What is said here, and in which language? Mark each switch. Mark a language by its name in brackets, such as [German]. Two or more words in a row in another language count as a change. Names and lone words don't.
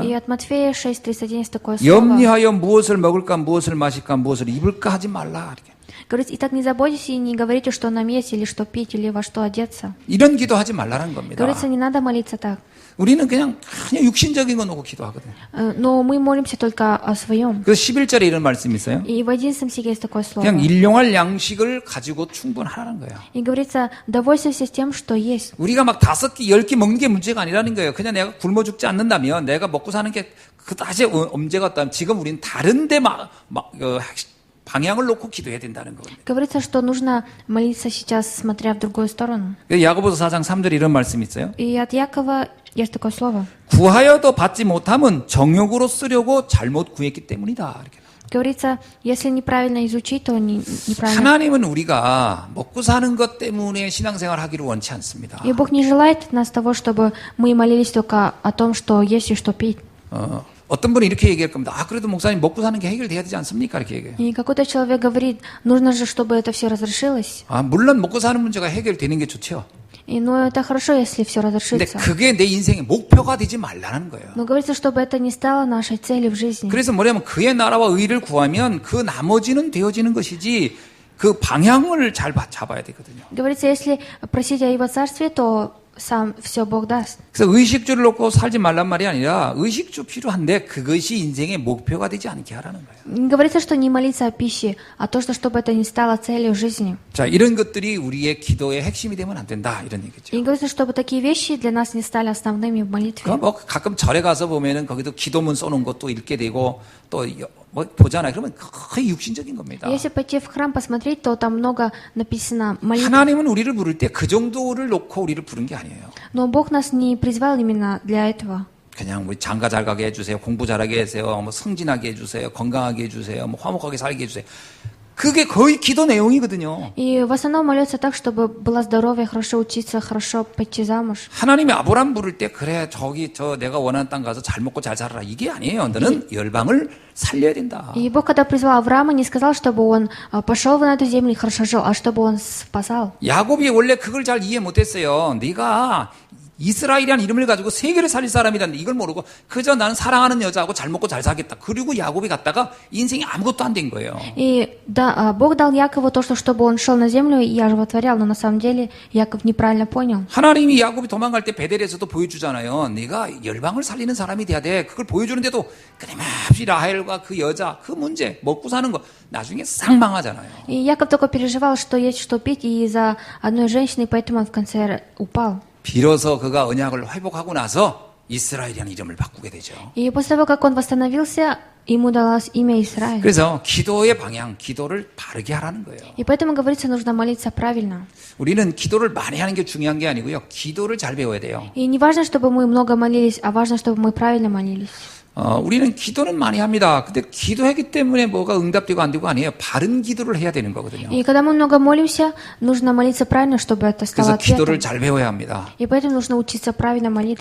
[Russian] И от Матфея 6:31 есть такое слово. [Korean] 염려하여 무엇을 먹을까, 무엇을 마실까, 무엇을 입을까 하지 말라. 이렇게. [Russian] Говорится, итак, не заботьтесь и не говорите, что нам есть, или что пить, или во что одеться. [Korean] 이런 기도하지 말라는 겁니다. [Russian] Говорится, не надо молиться так. [Korean] 우리는 그냥 육신적인 거 놓고 기도하거든요. [Russian] Но мы молимся только о своем. [Korean] 그래서 11절에 이런 말씀이 있어요. [Russian] И в 11 стихе есть такое слово. [Korean] 그냥 일용할 양식을 가지고 충분하라는 거예요. [Russian] И говорится, довольствуйся тем, что есть. [Korean] 우리가 막 5끼, 10끼 먹는 게 문제가 아니라는 거예요. 그냥 내가 굶어 죽지 않는다면, 내가 먹고 사는 게 그다지 문제가 없다면, 지금 우리는 다른데 방향을 놓고 기도해야 된다는 겁니다. [Russian] Говорится, что нужно молиться сейчас, смотря в другую сторону. [Korean] 야고보서 4장 3절에 이런 말씀이 있어요. [Russian] И от Якова есть такое слово. [Korean] 구하여도 받지 못함은 정욕으로 쓰려고 잘못 구했기 때문이다. 이렇게. [Russian] Говорится, если неправильно изучить, то неправильно. [Korean] 하나님은 우리가 먹고 사는 것 때문에 신앙생활 하기를 원치 않습니다. [Russian] И Бог не желает от нас того, чтобы мы молились только о том, что есть и что пить. [Korean] 어떤 분이 이렇게 얘기할 겁니다. 그래도 목사님 먹고 사는 게 해결돼야 되지 않습니까? 이렇게 얘기해요. [Russian] И какой-то человек говорит, нужно же, чтобы это все разрешилось. [Korean] 물론 먹고 사는 문제가 해결되는 게 좋죠. [Russian] И, ну, это хорошо, если все [Korean] 근데 [Russian] разрешится. [Korean] 그게 내 인생의 목표가 되지 말라는 거예요. [Russian] Но говорится, чтобы это не стало нашей целью в жизни. [Korean] 그래서 뭐냐면 그의 나라와 의를 구하면 그 나머지는 되어지는 것이지 그 방향을 잘 잡아야 되거든요. [Russian] Говорится, если просить о Его Царстве, то сам все Бог даст. [Korean] 그래서 의식주를 놓고 살지 말란 말이 아니라 의식주 필요한데 그것이 인생의 목표가 되지 않게 하라는 거예요. [Russian] Не говорится, что не молиться о пище, а то, что чтобы это не стало целью жизни. [Korean] 자, 이런 것들이 우리의 기도의 핵심이 되면 안 된다 이런 얘기죠. [Russian] И говорится, чтобы такие вещи для нас не стали основными в молитве. [Korean] 뭐 가끔 절에 가서 보면은 거기도 기도문 써놓은 것도 읽게 되고 또 뭐 보잖아요. 그러면 거의 육신적인 겁니다. [Russian] Если пойти в храм посмотреть, то там много написано молитв. [Korean] 하나님은 우리를 부를 때 그 정도를 놓고 우리를 부른 게 아니에요. [Russian] Но Бог нас не призвал именно для этого. [Korean] 그냥 우리 장가 잘 가게 해주세요. 공부 잘하게 해주세요. 뭐 승진하게 해주세요. 건강하게 해주세요. 뭐 화목하게 살게 해주세요. 그게 거의 기도 내용이거든요. [Russian] И в основном молятся так, чтобы было здоровье, хорошо учиться, хорошо пойти замуж. [Korean] 하나님이 아브람 부를 때 그래 내가 원하는 땅 가서 잘 먹고 잘 살아라 이게 아니에요. 너는 열방을 살려야 된다. [Russian] И Бог, когда призвал Авраама, не сказал, чтобы он пошел на эту землю и хорошо жил, а чтобы он спасал. [Korean] 야곱이 원래 그걸 잘 이해 못했어요. 네가 이스라엘이라는 이름을 가지고 세계를 살릴 사람이라는데 이걸 모르고 그저 나는 사랑하는 여자하고 잘 먹고 잘 살겠다. 그리고 야곱이 갔다가 인생이 아무것도 안 된 거예요. [Russian] И да, Бог дал Якову то, что чтобы он шел на землю и оживотворял, но на самом деле Яков неправильно понял. [Korean] 하나님이 야곱이 도망갈 때 베델에서도 보여주잖아요. 네가 열방을 살리는 사람이 돼야 돼. 그걸 보여주는데도 끊임없이 라헬과 그 여자, 그 문제, 먹고 사는 거 나중에 싹 망하잖아요. [Russian] И Яков только переживал, что есть что пить, и из-за одной женщины, поэтому он в конце упал. [Korean] 비로소 그가 언약을 회복하고 나서 이스라엘이라는 이름을 바꾸게 되죠. [Russian] И после того, как он восстановился, ему далось имя Израиль. [Korean] 그래서 기도의 방향, 기도를 바르게 하라는 거예요. [Russian] И поэтому говорится, нужно молиться правильно. [Korean] 우리는 기도를 많이 하는 게 중요한 게 아니고요. 기도를 잘 배워야 돼요. [Russian] И не важно, чтобы мы много молились, а важно, чтобы мы правильно молились. [Korean] 우리는 기도는 많이 합니다. 근데 기도하기 때문에 뭐가 응답되고 안 되고 아니에요. 바른 기도를 해야 되는 거거든요. [Russian] И когда мы много молимся, нужно молиться правильно, чтобы это [Korean] 그래서 [Russian] стало [Korean] 기도를 [Russian] ответом. [Korean] 잘 배워야 합니다. [Russian] И поэтому нужно учиться правильно молитве.